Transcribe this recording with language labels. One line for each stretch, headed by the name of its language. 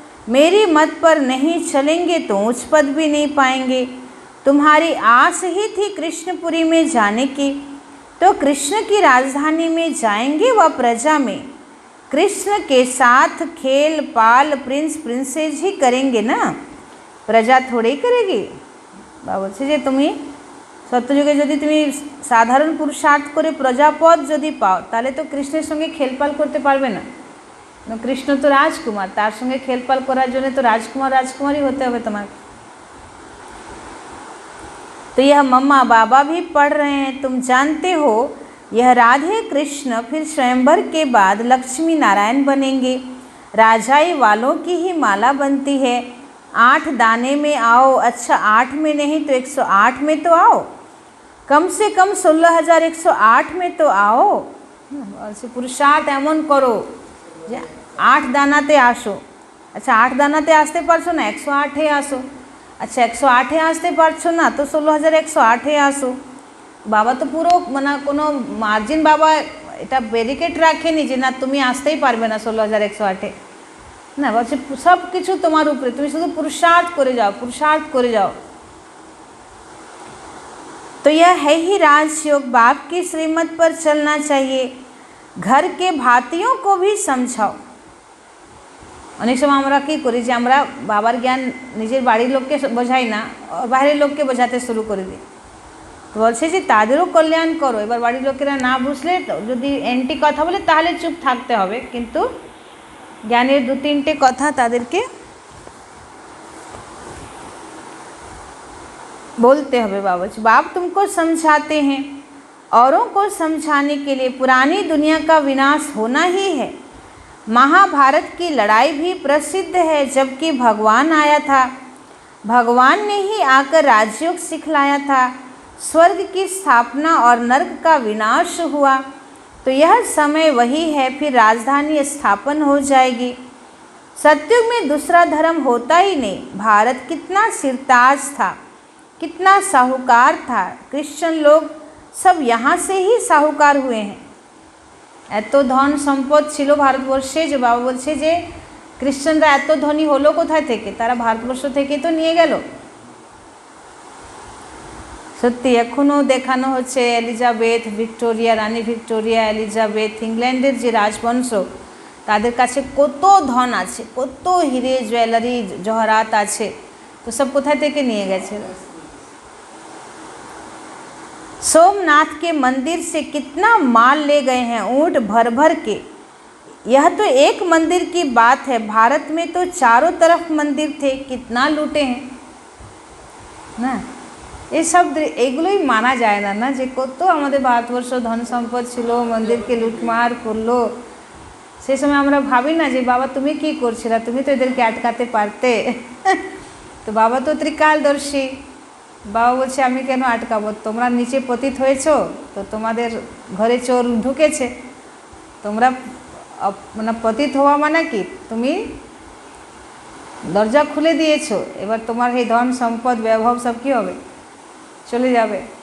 Hindi: मेरी मत पर नहीं चलेंगे तो उच्च पद भी नहीं पाएंगे। तुम्हारी आस ही थी कृष्णपुरी में जाने की, तो कृष्ण की राजधानी में जाएंगे व प्रजा में कृष्ण के साथ खेल पाल प्रिंस प्रिंसेस ही करेंगे ना, प्रजा थोड़े ही करेगी।
Bangla: बाबा বলছে যে তুমি সত্যযুগে যদি তুমি সাধারণ পুরুষার্থ করে প্রজাপদ যদি পাও তাহলে তো কৃষ্ণের সঙ্গে খেলপাল করতে পারবে না। কৃষ্ণ তো রাজকুমার, তার সঙ্গে খেলপাল করার জন্য তো রাজকুমার রাজকুমারই হতে হবে তোমাকে।
Hindi: तो यह मम्मा बाबा भी पढ़ रहे हैं। तुम जानते हो यह राधे कृष्ण फिर स्वयंवर के बाद लक्ष्मी नारायण बनेंगे। राजाई वालों की ही माला बनती है। 8 दाने में आओ। अच्छा 8 में नहीं तो 108 में तो आओ, कम से कम 16,108 में तो आओ।
Bangla: पुरुषार्थ एमन करो 8 दानाते आसो। अच्छा 8 दानाते आसते पारछो ना 108 आसो। अच्छा 108 आसते पारछो ना तो 16,108 आसो। बाबा तो पुरो माना कोनो मार्जिन बाबा এটা ব্যারিকেড রাখেনি যে না তুমি আসতেই পারবে না 16,108 না, বলছে সব কিছু তোমার উপরে, তুমি শুধু पुरुषार्थ করে যাও, पुरुषार्थ করে যাও।
Hindi: तो यह है ही राजयोग। बाप की श्रीमत पर चलना चाहिए। घर के भातियों को भी समझाओ।
Bangla: অনেক সময় আমরা কী করি যে আমরা বাবার জ্ঞান নিজের বাড়ির লোককে বোঝাই না, বাইরের লোককে বোঝাতে শুরু করে দিই। তো বলছে যে তাদেরও কল্যাণ করো। এবার বাড়ির লোকেরা না বুঝলে যদি এন্টি কথা বলে তাহলে চুপ থাকতে হবে, কিন্তু জ্ঞানের 2-3টে কথা তাদেরকে
Hindi: बोलते हैं। बाबा जी बाप तुमको समझाते हैं, औरों को समझाने के लिए पुरानी दुनिया का विनाश होना ही है। महाभारत की लड़ाई भी प्रसिद्ध है। जबकि भगवान आया था, भगवान ने ही आकर राजयोग सिखलाया था। स्वर्ग की स्थापना और नर्क का विनाश हुआ, तो यह समय वही है, फिर राजधानी स्थापन हो जाएगी। सतयुग में दूसरा धर्म होता ही नहीं। भारत कितना सिरताज था, कितना साहूकार था। क्रिश्चियन लोग सब यहाँ से ही साहूकार हुए हैं।
Bangla: এত ধন সম্পদ ছিল ভারতবর্ষে যে বাবা বলছে যে ক্রিশ্চিয়ানরা এত ধনী হলো কোথায় থেকে? তারা ভারতবর্ষ থেকে তো নিয়ে গেল। সত্যি এখনও দেখানো হচ্ছে এলিজাবেথ, ভিক্টোরিয়া, রানী ভিক্টোরিয়া, এলিজাবেথ, ইংল্যান্ডের যে রাজবংশ, তাদের কাছে কত ধন আছে, কত হিরে জুয়েলারি জহরাত আছে, তো সব কোথায় থেকে নিয়ে গেছে?
Hindi: सोमनाथ के मंदिर से कितना माल ले गए हैं, ऊँट भर भर के। यह तो एक मंदिर की बात है, भारत में तो चारों तरफ मंदिर थे, कितना लूटे हैं ना। ये सब
Bangla: এগুলোই মানা যায় না, না যে কত আমাদের ভারতবর্ষ ধন সম্পদ ছিল, মন্দিরকে লুটমার করলো। সেই সময় আমরা ভাবি না যে বাবা তুমি কি করছিলা, তুমি তো এদেরকে আটকাতে পারতে। তো বাবা তো ত্রিকালদর্শী। বাবা বলছে আমি কেন আটকাবো, তোমরা নিচে পতিত হয়েছো, তো তোমাদের ঘরে চোর ঢুকেছে, তোমরা মানে পতিত হওয়া মানে কি, তুমি দরজা খুলে দিয়েছো, এবার তোমার এই ধন সম্পদ বৈভব সব কী হবে, চলে যাবে।